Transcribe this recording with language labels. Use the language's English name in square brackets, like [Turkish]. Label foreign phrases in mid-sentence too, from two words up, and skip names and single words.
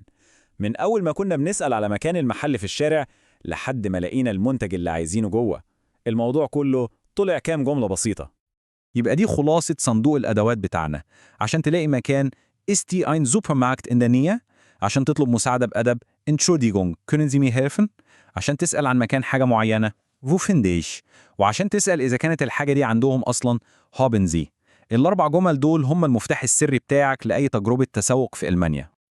[Arabic] من أول ما كنا بنسأل على مكان المحل في الشارع لحد ما لقينا المنتج اللي عايزينه جوه. الموضوع كله طلع كام جملة بسيطة. يبقى دي خلاصة صندوق الأدوات بتاعنا. عشان تلاقي مكان [German] ist die ein Supermarkt in der Nähe، [Arabic] عشان تطلب مساعدة بأدب [German] Entschuldigung, können Sie mir helfen؟ [Arabic] عشان تسأل عن مكان حاجة معينة [German] wo finde ich؟ [Arabic] وعشان تسأل إذا كانت الحاجة دي عندهم أصلاً [German] haben Sie. [Arabic] الأربع جمل دول هم المفتاح السري بتاعك لأي تجربة تسوق في ألمانيا.